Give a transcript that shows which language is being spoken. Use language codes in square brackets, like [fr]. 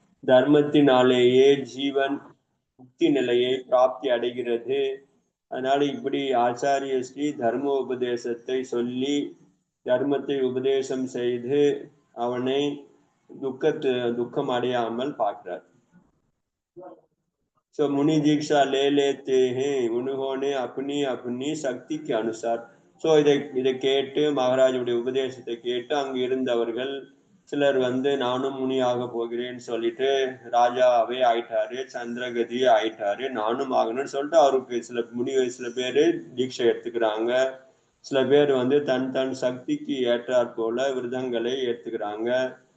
[ta] தர்மத்தினாலேயே ஜீவன் முக்தி நிலையை பிராப்தி அடைகிறது. அதனால இப்படி ஆச்சாரிய ஸ்ரீ தர்ம உபதேசத்தை சொல்லி தர்மத்தை உபதேசம் செய்து அவனை துக்கம் அடையாமல் பார்க்கிறார். [hi] सो मुनि दीक्षा ले लेते हैं उन्होंने अपनी अपनी शक्ति के अनुसार. [ta] ஸோ இதை கேட்டு மகாராஜுடைய உபதேசத்தை கேட்டு அங்கு இருந்தவர்கள் சிலர் நானும் முனியாக போகிறேன்னு சொல்லிட்டு ராஜாவே ஆயிட்டாரு, சந்திரகதி ஆயிட்டாரு, நானும் ஆகணும்னு சொல்லிட்டு அவருக்கு சில பேர் தீட்சை எடுத்துக்கிறாங்க. சில பேர் தன் தன் சக்திக்கு ஏற்றாற் போல விரதங்களை ஏற்றுக்கிறாங்க.